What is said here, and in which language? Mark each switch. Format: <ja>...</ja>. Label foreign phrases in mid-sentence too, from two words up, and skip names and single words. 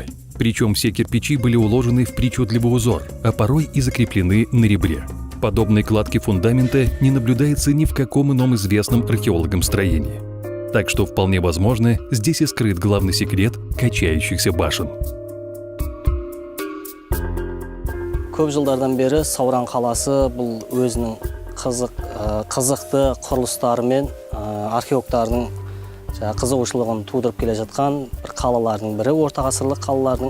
<ru>Причем все кирпичи были уложены в причудливый узор, а порой и закреплены на ребре. Подобной кладки фундамента не наблюдается ни в каком ином известном археологам строении. Так что вполне возможно, здесь и скрыт главный секрет качающихся башен.</ru> <kk>Көп жылдардан бері Сауран қаласы бұл өзінің қызықты құрылыстарымен археологтардың қызығушылығын тудырып келе жатқан бір қалалардың бірі, орта ғасырлық қалалардың.</kk>